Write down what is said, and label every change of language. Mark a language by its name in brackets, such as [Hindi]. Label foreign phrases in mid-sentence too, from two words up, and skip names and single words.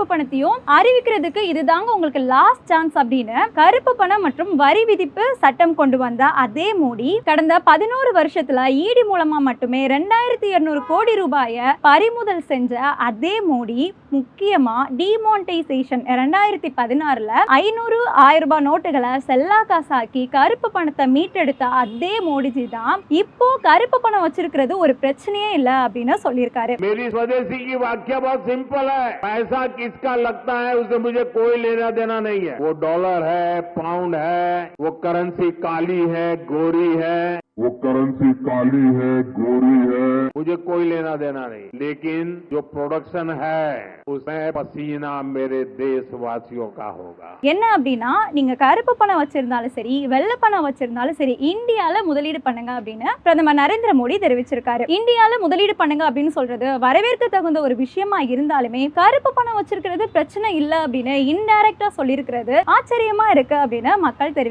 [Tamil] பணத்தையும் அறிவிக்கிறதுக்கு இதுதாங்க உங்களுக்கு [English] last chance [Tamil] அப்படின்னு கருப்பு பணம் மற்றும் வரி விதிப்பு சட்டம் கொண்டு வந்த அதே மோடி கடந்த 11 வருஷத்துல ஈடி மூலமா மட்டுமே 2200 கோடி ரூபாயை பறிமுதல் செஞ்ச அதே மோடி முக்கியமா டிமானிட்டைசேஷன் 2016 500 1000 ரூபாய் நோட்டுகளை செல்லா காசாக்கி கருப்பு பணத்தை மீட்டெடுத்த அதே மோடிஜி தான் இப்போ கருப்பு பணம் வச்சிருக்கிறது ஒரு பிரச்சனையே இல்ல அப்படின்னு சொல்லியிருக்காரு. [Hindi] मेरी स्वदेशी की वाक्य बहुत सिंपल है, पैसा किसका लगता है उससे मुझे कोई लेना देना नहीं है। वो डॉलर है, पाउंड है, वो करेंसी काली है, गोरी है, वो करेंसी काली है, गोरी है, मुझे कोई लेना देना नहीं। लेकिन जो प्रोडक्शन है उसमें पसीना मेरे देशवासियों का होगा। [Tamil] என்ன அப்படின்னா நீங்க கருப்பு பணம் வச்சிருந்தாலும் சரி வெள்ளை பணம் வச்சிருந்தாலும் சரி இந்தியால முதலீடு பண்ணுங்க அப்படின்னு பிரதமர் நரேந்திர மோடி தெரிவிச்சிருக்காரு. இந்தியால முதலீடு பண்ணுங்க அப்படின்னு சொல்றது வரவேற்க தகுந்த ஒரு விஷயமா இருந்தாலுமே கருப்பு பணம் வச்சிருக்கிறது பிரச்சனை இல்ல அப்படின்னு இன்டைரக்டா சொல்லியிருக்கிறது ஆச்சரியமா இருக்கு அப்படின்னு மக்கள் தெரிவிக்கிறாங்க.